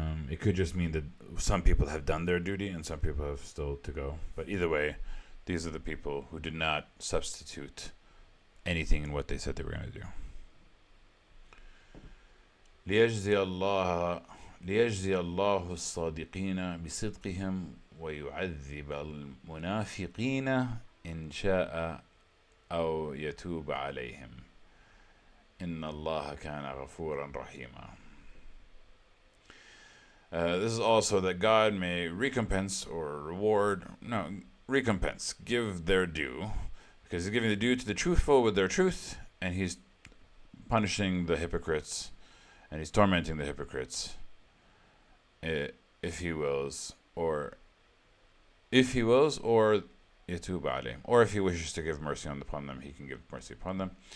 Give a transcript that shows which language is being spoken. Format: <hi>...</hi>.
<en>It could just mean that some people have done their duty and some people have still to go. But either way, these are the people who did not substitute anything in what they said they were going to do.</en> <ar>ليجزي الله ليجزي الله الصادقين بصدقهم ويعذب المنافقين إن شاء أو يتوب عليهم إن الله كان غفورا رحيما.</ar> <en>This is also that God may recompense or recompense, give their due, because He's giving the due to the truthful with their truth, and He's punishing the hypocrites, and He's tormenting the hypocrites, if He wills, or</en> <ar>yatub alayhim,</ar> <en>or if He wishes to give mercy upon them, He can give mercy upon them.</en>